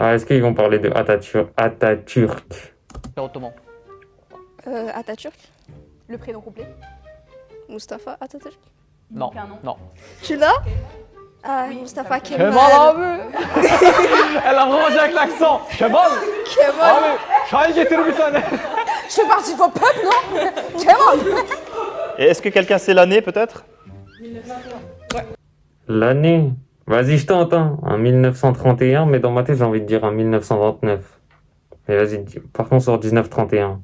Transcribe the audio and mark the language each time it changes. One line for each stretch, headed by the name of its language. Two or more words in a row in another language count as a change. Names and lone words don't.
French: Ah, est-ce qu'ils vont parler de Atatürk? ottoman? Atatürk. Le prénom complet? Mustafa Atatürk. Non, Donc un nom. non. Tu l'as? Ah, Mustafa Kemal. Elle a vraiment dit avec l'accent. Kemal. Kemal.
Turkish: Şahin getir bir tane.
French: Je fais partie de vos peuples, non? Kemal. Et est-ce que quelqu'un sait l'année peut-être? L'année? Vas-y, je tente, hein. En 1931, mais dans ma tête, j'ai envie de dire en 1929. Mais vas-y, partons sur 1931.